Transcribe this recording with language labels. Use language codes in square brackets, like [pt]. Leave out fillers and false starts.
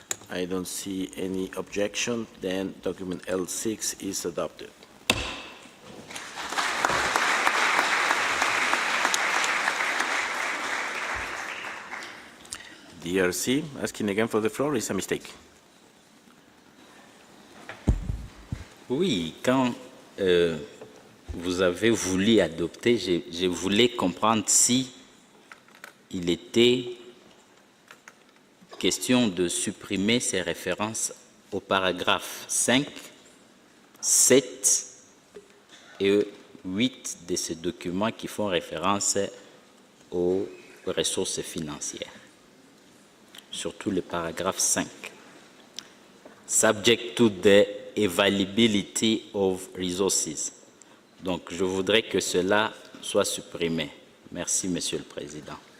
[en] I don't see any objection, then document L6 is adopted. DRC, asking again for the floor, is a mistake. [fr] Oui, quand vous avez voulu adopter, je voulais comprendre si il était question de supprimer ces références au paragraphe 5, 7 et 8 de ce document qui font référence aux ressources financières. Surtout le paragraphe 5. [en] Subject to the availability of resources. [fr] Donc, je voudrais que cela soit supprimé. Merci, Monsieur le Président.